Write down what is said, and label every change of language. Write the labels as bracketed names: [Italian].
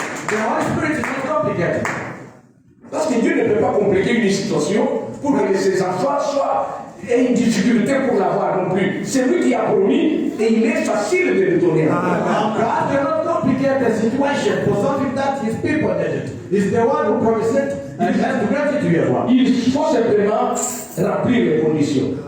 [English] The Holy Spirit is not complicated. [French] Parce que Dieu ne peut pas compliquer une situation pour que ses enfants aient une difficulté pour l'avoir non plus. C'est lui qui a promis et il est facile de le donner. [English] God cannot complicate the situation for something that his people needed. He's the one who promised it and has to grant it to you as well. [French] Il faut simplement remplir les conditions.